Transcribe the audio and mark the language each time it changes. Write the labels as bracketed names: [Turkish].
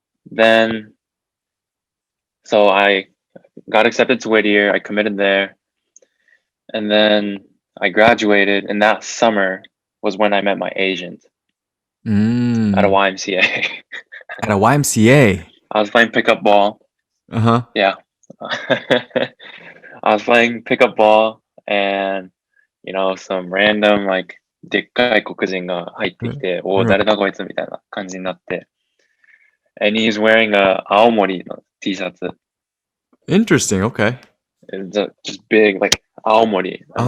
[English] Then, so I got accepted to Whittier, I committed there, and then I graduated, and that summer was when I met my agent at a YMCA. At a YMCA? I was playing pickup ball. Uh-huh. Yeah. I was playing pickup ball, and, you know, some random, like, [Japanese] でっかい黒人が入ってきて、お、誰だこいつみたいな感じになって。 [English] And he's wearing a [Japanese] 青森の T シャツ. [English] Interesting, okay. It's just big, like, 青森.